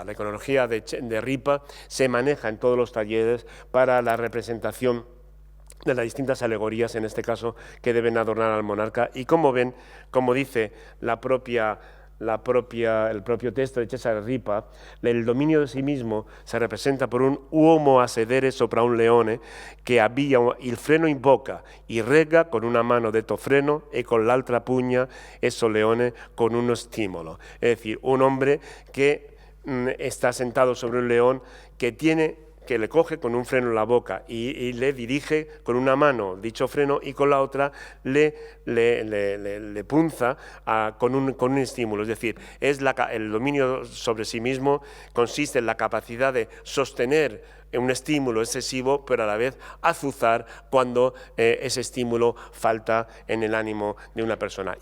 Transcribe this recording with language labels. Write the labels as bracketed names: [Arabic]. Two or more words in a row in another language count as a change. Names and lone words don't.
[Spanish] La iconología de Ripa se maneja en todos los talleres para la representación de las distintas alegorías, en este caso, que deben adornar al monarca. Y como ven, como dice el propio texto de Cesare Ripa, el dominio de sí mismo se representa por un [Italian] uomo a sedere sopra un leone che abbia il freno in bocca y rega con una mano detto freno e con l'altra pugna esso leone con uno stimolo. [Spanish] Es decir, un hombre que está sentado sobre un león que le coge con un freno en la boca y le dirige con una mano dicho freno y con la otra le punza con un estímulo. Es decir, el dominio sobre sí mismo consiste en la capacidad de sostener un estímulo excesivo, pero a la vez azuzar cuando ese estímulo falta en el ánimo de una persona.